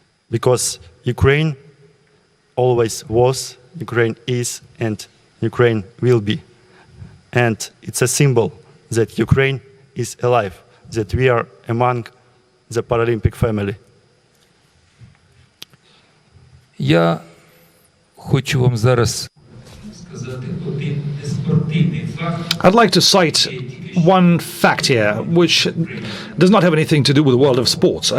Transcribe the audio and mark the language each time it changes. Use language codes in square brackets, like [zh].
[en] Because Ukraine always was, Ukraine is, and Ukraine will be. And it's a symbol that Ukraine is alive, that we are among the Paralympic family. [uk] я хочу вам зараз сказати один неспортивний факт. [en] I'd like to cite one fact here, which does not have anything to do with the world of sports.